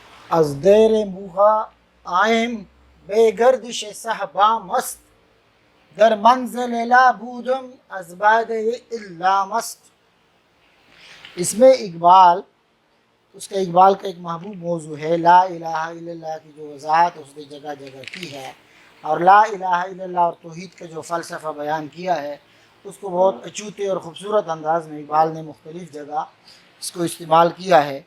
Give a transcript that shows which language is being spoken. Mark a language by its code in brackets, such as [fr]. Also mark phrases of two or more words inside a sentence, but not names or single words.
[fa] از دیر موغا آئم بے گردش صحبا مست، در منزل لا بودم از بعد الا مست۔ [ur] اس میں اقبال، اس کا اقبال کا ایک محبوب موضوع ہے [ar] لا الہ الا اللہ [ur] کی جو وضاحت اس نے جگہ جگہ کی ہے، اور [ar] لا الہ الا اللہ [ur] اور توحید کا جو فلسفہ بیان کیا ہے اس کو بہت اچوتے اور خوبصورت انداز میں اقبال نے مختلف جگہ اس کو استعمال کیا ہے۔